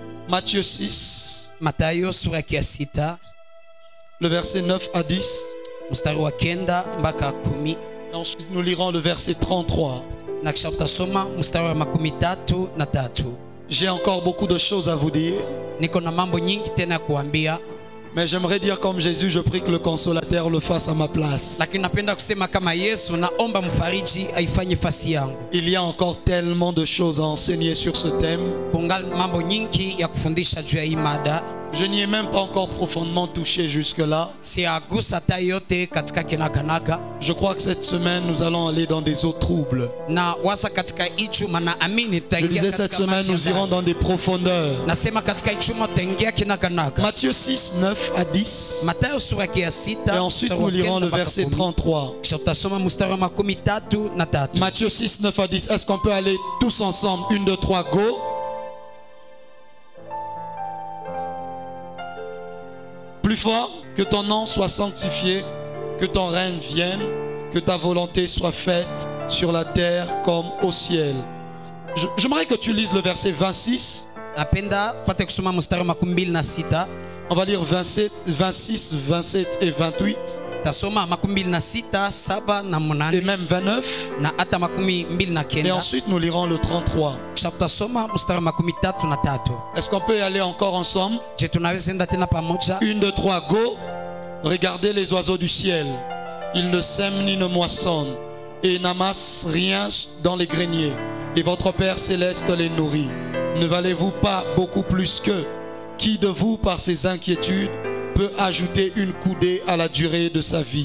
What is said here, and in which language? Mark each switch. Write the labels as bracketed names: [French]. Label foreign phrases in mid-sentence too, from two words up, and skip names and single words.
[French] Matthieu 6, [Swahili] Mathayo sura ya 6 [French] le verset 9 à 10. [Swahili] mstari wa 9 mpaka 10. [French] Et ensuite nous lirons le verset 33. [Swahili] Na kisha tutasoma mstari wa 33. [French] J'ai encore beaucoup de choses à vous dire, [Swahili] Niko na mambo nyingi tena ya kuambia, [French] mais j'aimerais dire comme Jésus, je prie que le consolateur le fasse à ma place. [Swahili] lakini napenda kusema kama Yesu, naomba mfariji aifanye fasi yangu. [French] Il y a encore tellement de choses à enseigner sur ce thème. [Swahili] Kungali mambo nyingi ya kufundisha juu ya hii mada. [French] Je n'y ai même pas encore profondément touché jusque-là. [Swahili] Siagusa hata yote katika kinaganaga. [French] Je crois que cette semaine, nous allons aller dans des eaux troubles. [Swahili] Na wasa katika ichuma na amini [French] Je [Swahili] tutaingia [French] disais, cette [Swahili] katika [French] semaine, [Swahili] maji [French] nous [Swahili] ya [French] irons [Swahili] ndani. [French] dans des profondeurs. [Swahili] Nasema katika ichuma tutaingia kinaganaga. [French] Matthieu 6, 9 à 10. [Swahili] Mathayo sura ya 6 [French] Et ensuite, nous lirons le verset 33. [Swahili] kisha tutasoma mstari wa 33. [French] Matthieu 6, 9 à 10. Est-ce qu'on peut aller tous ensemble? 1, 2, 3, go. Plus fort, que ton nom soit sanctifié, que ton règne vienne, que ta volonté soit faite sur la terre comme au ciel. J'aimerais que tu lises le verset 26. [Swahili] Napenda pate kusoma mstari wa 26. [French] On va lire 27, 26, 27 et 28. [Swahili] Tasoma 26, 7 na 8 [French] Et même 29. [Swahili] na hata 29. [French] Et ensuite nous lirons le 33. [Swahili] Kisha tutasoma mstari wa 33. [French] Est-ce qu'on peut y aller encore ensemble? [Swahili] Je tunaweza enda tena pamoja? [French] 1, 2, 3, go. Regardez les oiseaux du ciel. Ils ne sèment ni ne moissonnent et n'amassent rien dans les greniers. Et votre Père céleste les nourrit. Ne valez-vous pas beaucoup plus qu'eux? Qui de vous, par ses inquiétudes, peut ajouter une coudée à la durée de sa vie?